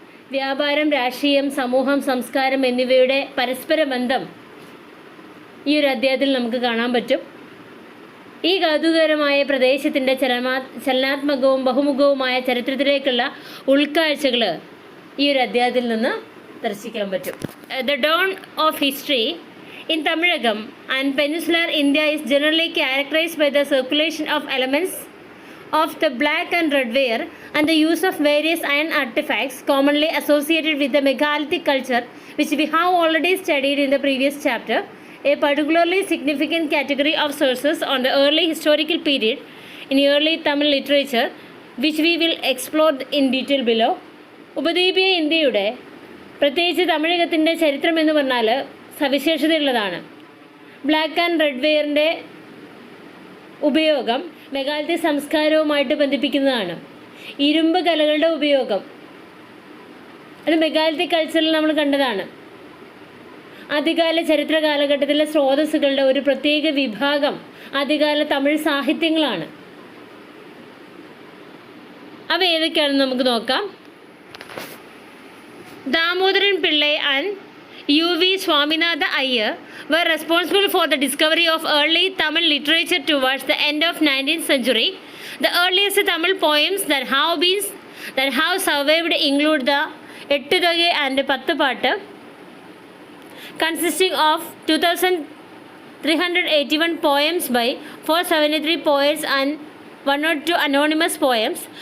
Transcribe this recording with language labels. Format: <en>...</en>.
<ml>വ്യാപാരം, രാഷ്ട്രീയം, സമൂഹം, സംസ്കാരം എന്നിവയുടെ പരസ്പര ബന്ധം ഈ ഒരു അധ്യായത്തിൽ നമുക്ക് കാണാൻ പറ്റും. ഈ കൗതുകകരമായ പ്രദേശത്തിൻ്റെ ചലനാത്മകവും ബഹുമുഖവുമായ ചരിത്രത്തിലേക്കുള്ള ഉൾക്കാഴ്ചകൾ ഈ ഒരു അധ്യായത്തിൽ നിന്ന് ദർശിക്കാൻ പറ്റും.</ml> <en>The dawn of history in Tamilagam and peninsular India is generally characterized by the circulation of elements of the black and red ware and the use of various iron artifacts commonly associated with the megalithic culture, which we have already studied in the previous chapter. A particularly significant category of sources on the early historical period in early Tamil literature, which we will explore in detail below.</en> <ml>ഉപദ്വീപീയ ഇന്ത്യയുടെ പ്രത്യേകിച്ച് തമിഴകത്തിൻ്റെ ചരിത്രം എന്ന് പറഞ്ഞാൽ സവിശേഷതയുള്ളതാണ്. Black and red വെയറിൻ്റെ ഉപയോഗം megalithic സംസ്കാരവുമായിട്ട് ബന്ധിപ്പിക്കുന്നതാണ്. ഇരുമ്പ് കലകളുടെ ഉപയോഗം അത് മെഗാലിത്തിക് കൾച്ചറിൽ നമ്മൾ കണ്ടതാണ്. ആദ്യകാല ചരിത്ര കാലഘട്ടത്തിലെ സ്രോതസ്സുകളുടെ ഒരു പ്രത്യേക വിഭാഗം ആദ്യകാല തമിഴ് സാഹിത്യങ്ങളാണ്. അവ ഏതൊക്കെയാണെന്ന് നമുക്ക് നോക്കാം.</ml> <en>Damodaran Pillai and U.V. Swaminatha Iyer were responsible for the discovery of early Tamil literature towards the end of 19th century. The earliest Tamil poems that have survived include the Ettuthogai and Patthupattu, consisting of 2,381 poems by 473 poets and 102 anonymous poems.</en>